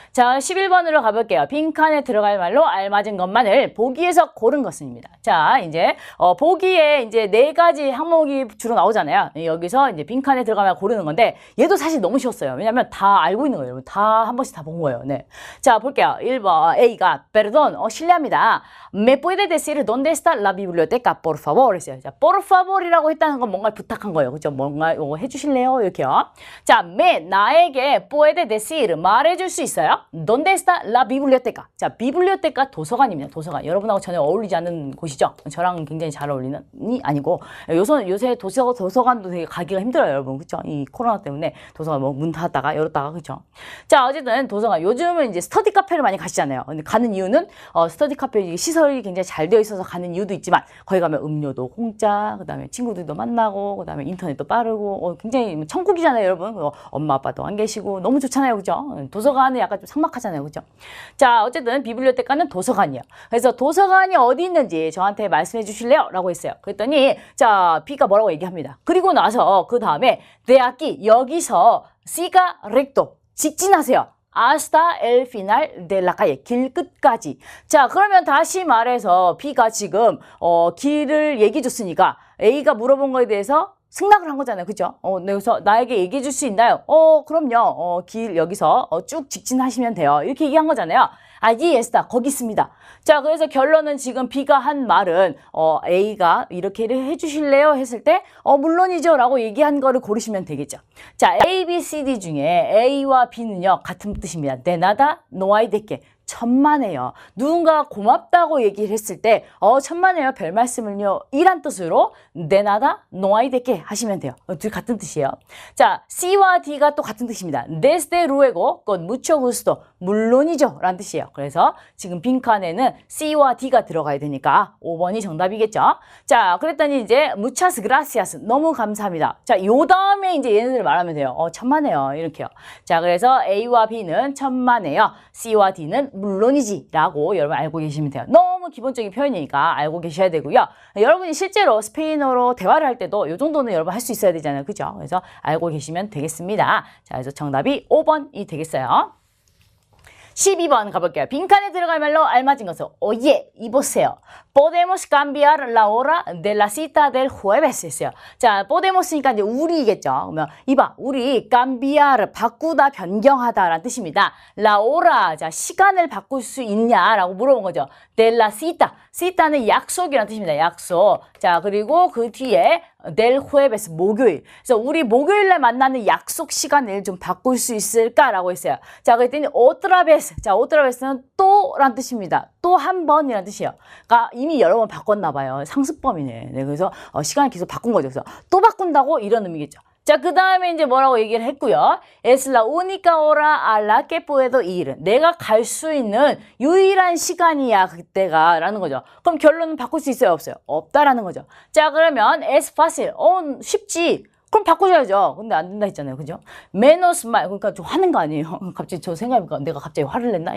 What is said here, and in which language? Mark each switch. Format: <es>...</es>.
<ko>자, 11번으로 가볼게요. 빈칸에 들어갈 말로 알맞은 것만을 보기에서 고른 것입니다. 자, 이제 보기에 이제 4가지 항목이 주로 나오잖아요. 여기서 이제 빈칸에 들어갈 말 고르는 건데 얘도 사실 너무 쉬웠어요. 왜냐면 다 알고 있는 거예요. 다 한 번씩 다 본 거예요. 네. 자, 볼게요. 1번 A가 perdón, 실례합니다.</ko> <es>¿Me puede decir dónde está la biblioteca, por favor?</es> <ko>했어요. 자, por favor이라고 했다는 건 뭔가 부탁한 거예요. 그죠? 뭔가 이거 해주실래요? 이렇게요. 자, 나에게</ko> <es>puede decir</es> <ko>말해줄 수 있어요?</ko> <es>¿Dónde está la biblioteca?</es> <ko>자, biblioteca 도서관입니다. 도서관. 여러분하고 전혀 어울리지 않는 곳이죠. 저랑 굉장히 잘 어울리는 아니고 요새 도서관도 되게 가기가 힘들어요, 여러분. 그죠? 이 코로나 때문에 도서관 뭐 문 닫았다가 열었다가 그죠? 자, 어쨌든 도서관 요즘은 이제 스터디 카페를 많이 가시잖아요. 근데 가는 이유는 스터디 카페 시설이 굉장히 잘 되어 있어서 가는 이유도 있지만 거기 가면 음료도 공짜, 그다음에 친구들도 만나고, 그다음에 인터넷도 빠르고 굉장히 천국이잖아요, 여러분. 엄마 아빠도 안 계시고 너무 좋잖아요, 그죠? 도서관은 약간 좀 삭막하잖아요, 그죠? 자, 어쨌든 비블리오테카는 도서관이에요. 그래서 도서관이 어디 있는지 저한테 말씀해 주실래요? 라고 했어요. 그랬더니 자, B가 뭐라고 얘기합니다. 그리고 나서 그 다음에</ko> <es>de aquí</es> <ko>여기서 C가 recto 직진하세요.</ko> <es>hasta el final de la calle.</es> <ko>길 끝까지. 자, 그러면 다시 말해서 B가 지금 길을 얘기해 줬으니까 A가 물어본 거에 대해서 승낙을 한 거잖아요. 그죠? 그래서 나에게 얘기해 줄 수 있나요? 그럼요. 길 여기서 쭉 직진하시면 돼요. 이렇게 얘기한 거잖아요.</ko> <es>allí está.</es> <ko>거기 있습니다. 자, 그래서 결론은 지금 B가 한 말은 A가 이렇게 해주실래요? 했을 때 물론이죠 라고 얘기한 거를 고르시면 되겠죠. 자, A, B, C, D 중에 A와 B는요 같은 뜻입니다.</ko> <es>de nada, no hay de qué.</es> <ko>천만에요. 누군가 고맙다고 얘기를 했을 때 천만에요. 별 말씀을요. 이란 뜻으로</ko> <es>de nada, no hay de qué</es> <ko>하시면 돼요. 둘 같은 뜻이에요. 자, C와 D가 또 같은 뜻입니다.</ko> <es>desde luego, con mucho gusto,</es> <ko>물론이죠 라는 뜻이에요. 그래서 지금 빈칸에는 C와 D가 들어가야 되니까 5번이 정답이겠죠. 자, 그랬더니 이제</ko> <es>muchas gracias,</es> <ko>너무 감사합니다. 자, 요 다음에 이제 얘네들 말하면 돼요. 천만에요. 이렇게요. 자, 그래서 A와 B는 천만에요. C와 D는 물론이지 라고 여러분 알고 계시면 돼요. 너무 기본적인 표현이니까 알고 계셔야 되고요. 여러분이 실제로 스페인어로 대화를 할 때도 이 정도는 여러분 할 수 있어야 되잖아요. 그죠? 그래서 알고 계시면 되겠습니다. 자, 그래서 정답이 5번이 되겠어요. 12번 가볼게요. 빈칸에 들어갈 말로 알맞은 것은 oye, 이보세요.</ko> <es>Podemos cambiar la hora de la cita del jueves 했어요.</es> <ko>자, podemos니까 이제 우리겠죠. 그러면 이봐, 우리 cambiar, 바꾸다, 변경하다 라는 뜻입니다.</ko> <es>la hora,</es> <ko>자, 시간을 바꿀 수 있냐라고 물어본 거죠.</ko> <es>de la cita,</es> <ko>cita는 약속이라는 뜻입니다. 약속. 자, 그리고 그 뒤에</ko> <es>del jueves,</es> <ko>목요일. 그래서 우리 목요일 날 만나는 약속 시간을 좀 바꿀 수 있을까라고 했어요. 자, 그랬더니</ko> <es>otra vez.</es> <ko>자, otra vez는 또란 뜻입니다. 또 한 번이라는 뜻이에요. 그러니까 이미 여러 번 바꿨나 봐요. 상습범이네. 네, 그래서 시간을 계속 바꾼 거죠. 그래서 또 바꾼다고 이런 의미겠죠. 자, 그 다음에 이제 뭐라고 얘기를 했고요.</ko> <es>Es la única hora a la que puedo ir.</es> <ko>내가 갈 수 있는 유일한 시간이야, 그때가. 라는 거죠. 그럼 결론은 바꿀 수 있어요, 없어요? 없다라는 거죠. 자, 그러면</ko> <es>es fácil.</es> <ko>쉽지. 그럼 바꾸셔야죠. 근데 안 된다 했잖아요. 그죠?</ko> <es>menos mal.</es> <ko>그러니까 좀 화는 거 아니에요. 갑자기 저 생각해보니까 내가 갑자기 화를 냈나?</ko>